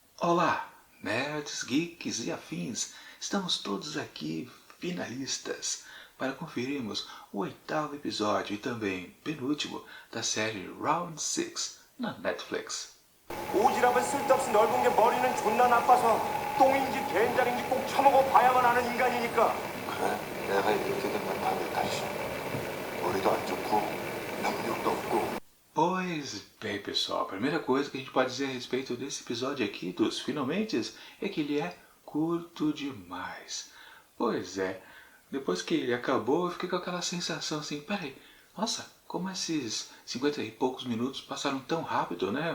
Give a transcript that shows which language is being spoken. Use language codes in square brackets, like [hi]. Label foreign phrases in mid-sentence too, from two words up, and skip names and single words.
[pt] Olá, [en] nerds, geeks [pt] e afins! Estamos todos aqui, finalistas, para conferirmos o oitavo episódio e também penúltimo da série Round 6 na Netflix. [ko] 오지랖은 쓸데없이 넓은 게 머리는 존나 나빠서 똥인지 된장인지 꼭 처먹어 봐야만 아는 인간이니까. 그래? 내가 이렇게 된건 다음에 다시. 머리도 안 좋고 능력도 없고. [pt] Pois bem, pessoal, a primeira coisa que a gente pode dizer a respeito desse episódio aqui, dos finalmente, é que ele é curto demais. Pois é, depois que ele acabou, eu fiquei com aquela sensação assim, peraí, nossa, como esses 50 e poucos minutos passaram tão rápido, né?